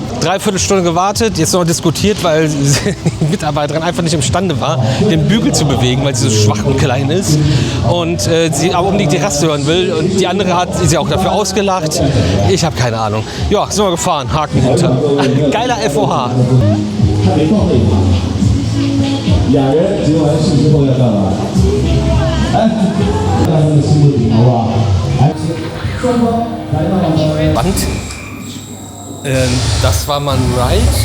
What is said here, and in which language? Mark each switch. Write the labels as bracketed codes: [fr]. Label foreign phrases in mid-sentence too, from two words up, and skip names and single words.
[de] 3/4 Stunde gewartet, jetzt noch diskutiert, weil die Mitarbeiterin einfach nicht imstande war, den Bügel zu bewegen, weil sie so schwach und klein ist. Und sie aber unbedingt die Raste hören will. Und die andere hat sie auch dafür ausgelacht. Ich habe keine Ahnung. Ja, sind wir gefahren, Haken hinter. Geiler FOH. [zh] 俩人结完事之后要干嘛？哎，看他们的心路历程，好不好？来，双方来到了。 [de] Band. Das war mal ein Ride.